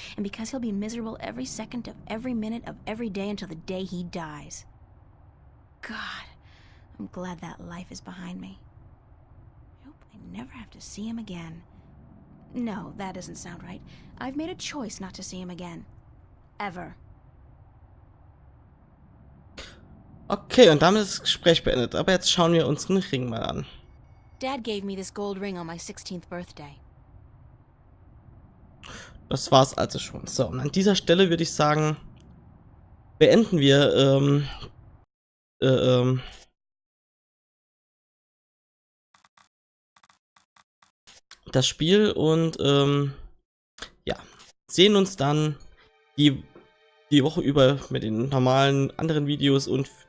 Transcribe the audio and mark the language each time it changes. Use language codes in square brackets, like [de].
[en] And because he'll be miserable every second of every minute of every day until the day he dies. God, I'm glad that life is behind me. I hope I never have to see him again. No, that doesn't sound right. I've made a choice not to see him again. Ever. [de] Okay, und damit ist das Gespräch beendet. Aber jetzt schauen wir unseren Ring mal an. [en] Dad gave me this gold ring on my 16th birthday. [de] Das war's also schon. So, und an dieser Stelle würde ich sagen, beenden wir das Spiel und ja, sehen uns dann die Woche über mit den normalen anderen Videos und